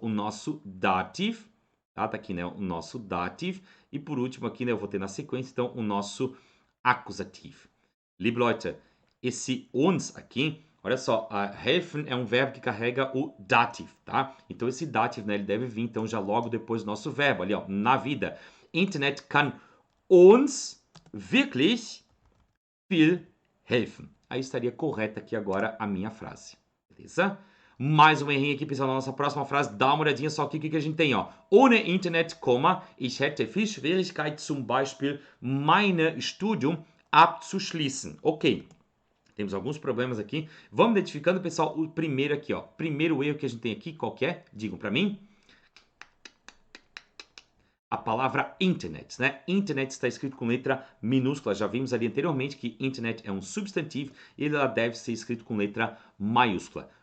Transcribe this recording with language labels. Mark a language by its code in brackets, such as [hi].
[pt] O nosso dative, tá? Tá aqui, né? O nosso dative. E por último aqui, né? Eu vou ter na sequência, então, o nosso acusativo. [de] Liebe Leute, [pt] esse uns aqui, olha só, helfen é um verbo que carrega o dative, tá? Então esse dative, né? Ele deve vir, então, já logo depois do nosso verbo, ali, ó, na vida. [de] Internet kann uns wirklich viel helfen. [pt] Aí estaria correta aqui agora a minha frase, beleza? Mais um errinho aqui, pessoal, na nossa próxima frase. Dá uma olhadinha só aqui o que a gente tem, ó. [de] Ohne Internet, ich hätte viel Schwierigkeit, zum Beispiel mein Studium abzuschließen. [pt] Ok, temos alguns problemas aqui. Vamos identificando, pessoal, o primeiro aqui, ó. Primeiro erro que a gente tem aqui, qual que é? Digam para mim. A palavra internet, né? Internet está escrito com letra minúscula. Já vimos ali anteriormente que internet é um substantivo e ela deve ser escrito com letra maiúscula.